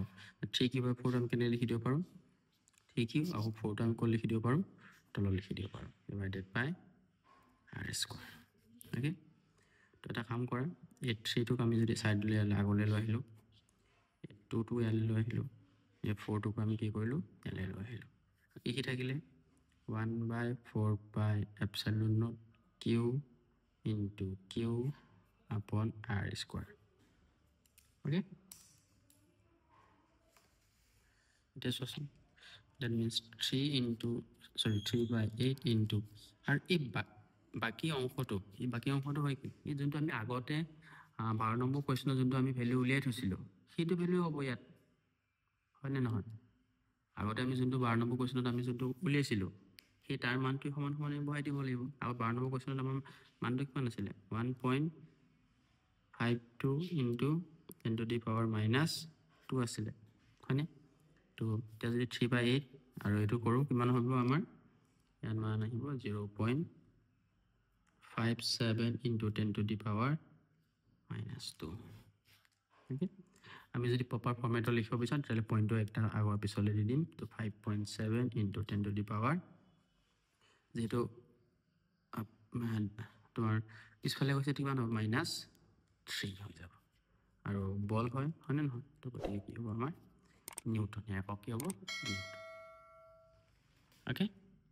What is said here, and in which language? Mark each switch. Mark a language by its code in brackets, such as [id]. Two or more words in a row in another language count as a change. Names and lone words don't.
[as] 3Q/4 আমি কেনে লিখি দিব পাৰোঁ 3Q আৰু 4 আমি ক'ত লিখি দিব পাৰোঁ তলত লিখি দিব পাৰোঁ [en] divided by r² okay [as] তো এটা কাম কৰা এই 3টোক আমি যদি সাইডলৈ আগলৈ লৈ আহিলোঁ 2টো ইয়ালৈ লৈ আহিলোঁ এই 4টোক আমি কি কৰিলোঁ ইয়ালৈ লৈ আহিলোঁ কি থাকিলে 1/4πε0 [en] Q into Q/r². Okay? This was that means 3/8 into [as] আৰু এই বাকি অংশটো হয় কি এই যোনটো আমি আগতে 12 নম্বৰ কোৱেশ্চনৰ যোনটো আমি ভ্যালু উলিয়াই থৈছিলোঁ সেইটো ভ্যালু হ'ব ইয়াত হয় নে নহয় আগতে আমি যোনটো 12 নম্বৰ কোৱেশ্চনত আমি যোনটো উলিয়াইছিলোঁ সেই তাৰ মানটো সমান সমানে বহাই দিব লাগিব আৰু 12 নম্বৰ কোৱেশ্চনত আমাৰ মানটো কিমান আছিলে [en] 1.52 into 10 to the power -2 [as] আছিলে হয়নে তো এতিয়া যদি 3/8 আৰু এইটো কৰোঁ কিমান হ'ব আমাৰ ইয়াৰ মান আহিব [en] 0.2 57 into 10 to the power minus 2. [as] Okay, আমি যদি [en] proper format [as] লিখিব বিচাৰো তাহলে পয়েন্টটো একটা আগৰ পিছলে দি দিম তো 5.7 [en] into 10 to the power [as] যেটো তোমাৰ পিছফালে হৈছে কিমান হ'ব -3 হৈ যাব আৰু বল হয় হয়নে নহয় তো গতিকে কি হ'ব আমাৰ নিউটন একক কি হ'ব নিউটন। Okay.